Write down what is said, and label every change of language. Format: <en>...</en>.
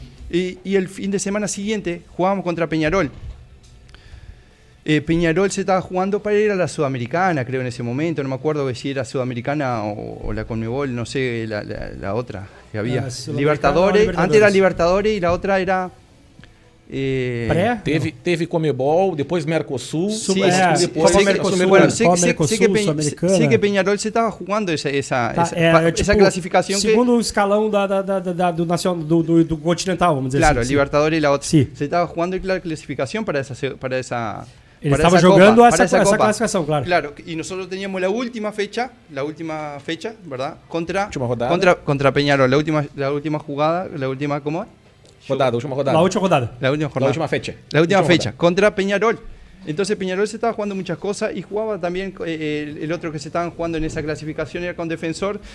<es>Y el fin de semana siguiente jugábamos contra Peñarol. Peñarol se estaba jugando para ir a la Sudamericana, creo, en ese momento. No me acuerdo si era Sudamericana o la Conmebol, no sé, la otra que había. Libertadores. Antes era Libertadores y la otra era...</es> <pt>Teve Comebol, depois Mercosul. Depois sei que Peñarol se estava jugando essa classificação. Segundo escalão do continental, vamos dizer claro, assim. Claro, Libertadores e la outra.</pt> <es>Sí.</es> <pt>Se estava jugando a classificação para essa Ele estava jogando essa classificação, claro.</pt> <es>Claro,</es> <pt>e nós</pt> <es>teníamos a última fecha, ¿verdad? Contra Peñarol, la última jugada, la última, ¿cómo es?</es> <pt>Última rodada.</pt> <es>La última rodada. La última fecha. La última fecha. Contra Peñarol. Entonces Peñarol se estaba jugando muchas cosas y jugaba también el otro que se estaban jugando en esa clasificación era con Defensor.</es>